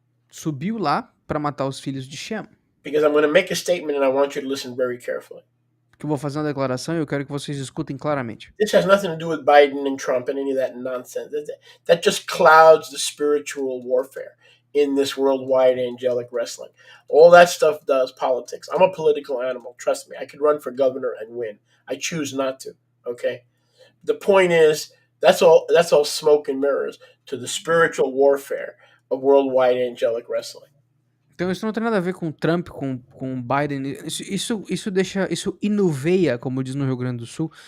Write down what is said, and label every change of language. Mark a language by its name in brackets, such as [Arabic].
[Portuguese] Subiu lá para matar os filhos de Shem. [English] Because I'm going to make a statement and I want you to listen very carefully. [Portuguese] Que eu vou fazer uma declaração e eu quero que vocês escutem claramente. [English] This has nothing to do with Biden and Trump and any of that nonsense. That just clouds the spiritual warfare in this worldwide angelic wrestling. All that stuff does politics. I'm a political animal. Trust me. I could run for governor and win. I choose not to. Okay. The point is, that's all smoke and mirrors to the spiritual warfare of worldwide angelic wrestling. [Portuguese] Então isso não tem nada a ver com Trump, com Biden. Isso inuveia, como diz no Rio Grande do Sul.